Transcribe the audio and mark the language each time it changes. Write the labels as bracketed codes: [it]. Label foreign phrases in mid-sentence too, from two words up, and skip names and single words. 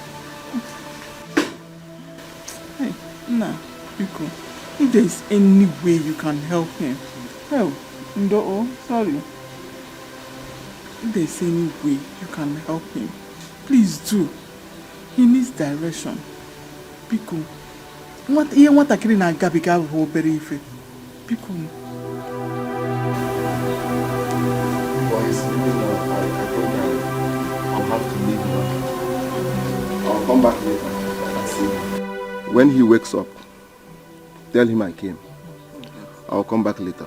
[en] Hey, nah, Biko. If there is any way you can help him, help. [ig] Ndo, sorry. [en] if there's any way you can help him, please do. He needs direction. [ig] Biko. Ihe nwatakịrị na-agabiga ahụhụ obere ife. Biko. [en] Boys, I think I'll have to leave now. I'll come back later and see you. When he wakes up, tell him I came. I'll come back later.